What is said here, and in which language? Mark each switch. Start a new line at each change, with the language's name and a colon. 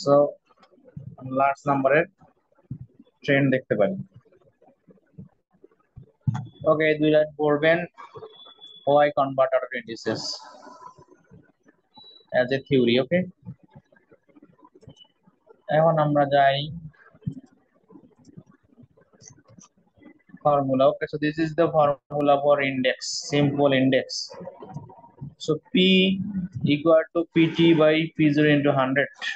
Bangla: So large নাম্বারের trend দেখতে পারি। ওকে, 2 লাইন পড়বেন।
English: Why convert data to indices as a theory?
Bangla: ওকে, এখন আমরা যাই formula.
English: Okay, so this is the formula for index, simple index. So P equal to PT by P0 into 100.